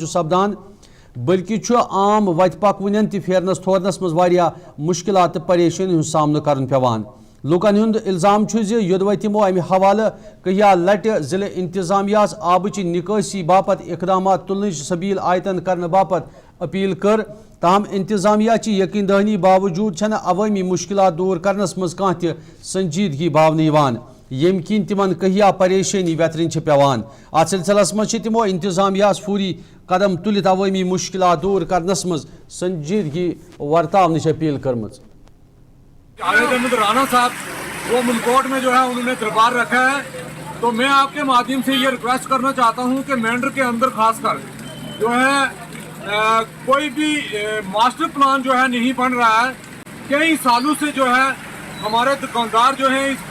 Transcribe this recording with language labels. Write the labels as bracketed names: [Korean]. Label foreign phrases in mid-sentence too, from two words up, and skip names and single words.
[Kashmiri] سپدان بلکہ عام وت پکونین تہ پھیرنس تھورنس مز واریاہ مشکلات تو پریشانی ہند سامنا کرن پیوان لوکن ہند الزام یودوے تمو امہ حوالہ کہیا لٹہ ضلع انتظامیہ آبچ نکاسی باپت اقدامات تلن سبیل آیتن کرنے باپت اپیل کر تاہم انتظامیہ چی یقین دہانی باوجود چھنہ عوامی مشکلات دور کرنس مز کانہ تہ سنجیدگی باونہ یوان یم کن تمن کہیا پریشانی ویترن پیوان ات سلسلس مز تمو انتظامیہ فوری قدم تلت عوامی مشکلات دور کرنس مز سنجیدگی ورتاونچ اپیل کرمز [Urdu] جاوید احمد رانا صاحب وہ ملکوٹ میں جو ہے انہوں نے دربار رکھا ہے تو میں آپ کے مادھیم سے یہ ریکویسٹ کرنا چاہتا ہوں کہ مینڈر کے اندر خاص کر جو ہے کوئی بھی [English] master plan [Urdu] جو ہے نہیں بن رہا ہے کئی سالوں سے جو ہے ہمارے دکاندار جو ہیں اس